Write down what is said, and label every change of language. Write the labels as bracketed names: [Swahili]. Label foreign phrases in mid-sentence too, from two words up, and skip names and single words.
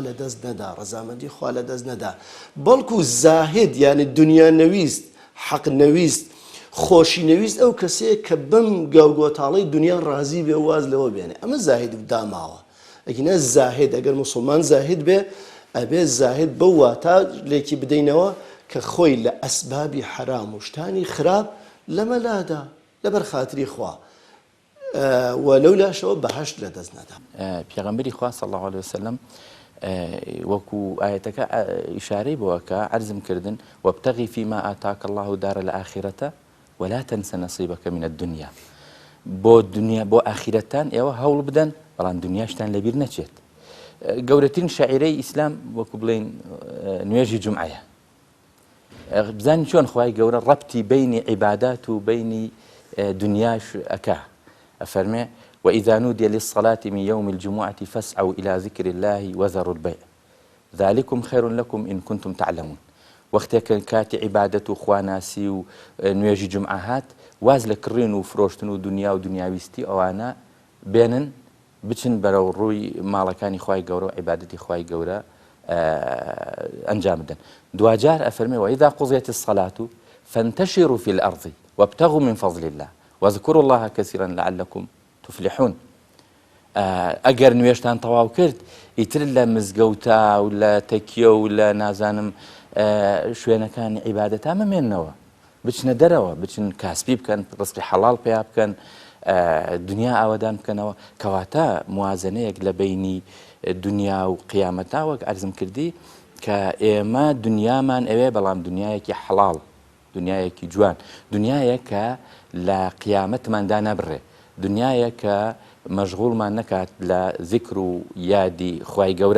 [Central Kurdish] لەدەست نەدا ڕەزامەندی خوا لەدەست نەدا بەڵکو زاهد یعنی دنیا نەویست حەق نەویست خۆشی نەویست ئەو کەسەیە کە بەم گاوگۆتاڵەی دنیا ڕازی بێ واز لەوە بێنێ ئەمە زاهد و داماوە ئەگینە زاهد ئەگەر موسڵمان زاهد بێ ئەبێ زاهد بەو واتە لێکی بدەینەوە کە خۆی لە ئەسبابی حرام و شتانی خراپ لەمەلادا لەبەر خاتری خوا و لەولاشەوە بەهەشت لەدەست نەدا پێغەمبەری خوا [Arabic] صلی الله علیه وسلم [Central Kurdish] وەکو ئاەتەکە ئیشارەی بۆوەکە عەرزم کردن [Arabic] وابتغی فيما آتاك الله دار الآخرة ولا تنس نصيبك من الدنيا [Central Kurdish] بۆ دنیا بۆ ئاخیرەتان ئێوە هەوڵ بدەن بەڵام دنیاشتان لەبیر نەچێت گەورەترین شاعیرەی ئیسلام وەکو بڵێن نوێژی جومعەیە بزانین چۆن خوای گەورە ڕەبتی بینی عیبادات و بینی دنیاش ئەکا ئەفەرمێ [Arabic] وإذا نودي للصلاة من يوم الجمعة فاسعوا إلى ذكر الله وذروا البيع ذلكم خير لكم إن كنتم تعلمون [Central Kurdish] وەختێکە کاتی عیبادەت و خواناسی و نوێژی جمعە هات واز لە کڕین و فرۆشتن و دنیا و دنیاویستی ئەوانە بێنن بچن بەرەو ڕووی ماڵەکانی خوای گەورە و عیبادەتی خوای گەورە ئەنجام بدەن. دوجار ئەفەرمێ [Arabic] وإذا قضيت الصلاة فانتشروا في الأرض وابتغوا من فضل الله واذكروا الله كثيرا لعلكم تفلحون. [Central Kurdish] ئەگەر نوێشتان تەواو کرد ئیتر لە مزگەوتە و لە تەکیە و لە نازانم شوێنەکانی عیبادەتە مەمێننەوە بچنە دەرەوە بچن کاسبی بکەن ڕزقی حەڵاڵ پێیا بکەن دنیا ئاوادان بکەنەوە کەواتە موازنەیەک لە بینی دنیا و قیامەتا وەک عەرزم کردی کە ئێمە دنیامان ئەوێ بەڵام دنیایەکی حەڵاڵ دنیایەکی جوان دنیایە کە لە قیامەتماندا نەبڕێ دنیایە کە مەشغوڵمان نەکات لە ذیکر و یادی خوای گەورە.